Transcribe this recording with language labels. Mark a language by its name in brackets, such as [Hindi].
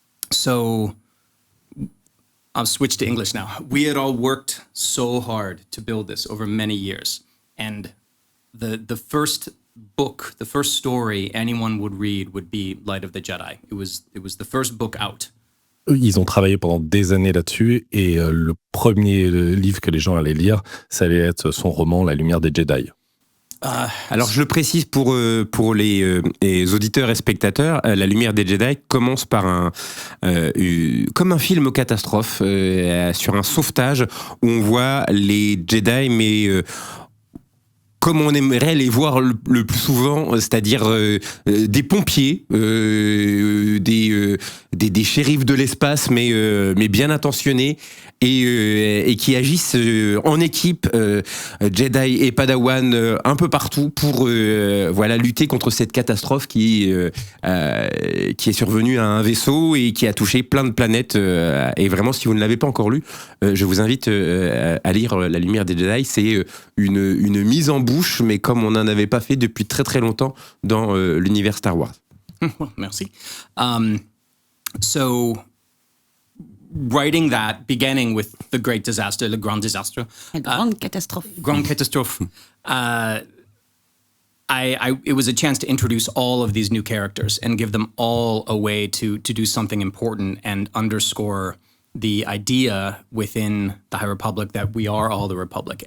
[English] So I'll switch to English now. We had all worked so hard to build this over many years, and the first book, the first story anyone would read would be Light of the Jedi. It was the first book out. [French] Ils ont travaillé pendant des années là-dessus et le premier livre que les gens allaient lire, ça allait être son roman La Lumière des Jedi. Alors je le précise pour les auditeurs et spectateurs, La Lumière des Jedi commence par comme un film catastrophe sur un sauvetage où on voit les Jedi mais comme on aimerait les voir le plus souvent, c'est-à-dire des pompiers, des shérifs de l'espace, mais bien intentionnés et qui agissent en équipe, Jedi et Padawan un peu partout pour lutter contre cette catastrophe qui est survenue à un vaisseau et qui a touché plein de planètes. Et vraiment, si vous ne l'avez pas encore lu, je vous invite à lire La Lumière des Jedi. C'est une mise en bouche, mais comme on n'en avait pas fait depuis très très longtemps dans l'univers Star Wars. Merci. [English] So, writing that, beginning with the great disaster, [French] le grand désastre. La grande catastrophe. Grande catastrophe. [English] It was a chance to introduce all of these new characters and give them all a way to do something important and underscore the idea within the High Republic that we are all the Republic.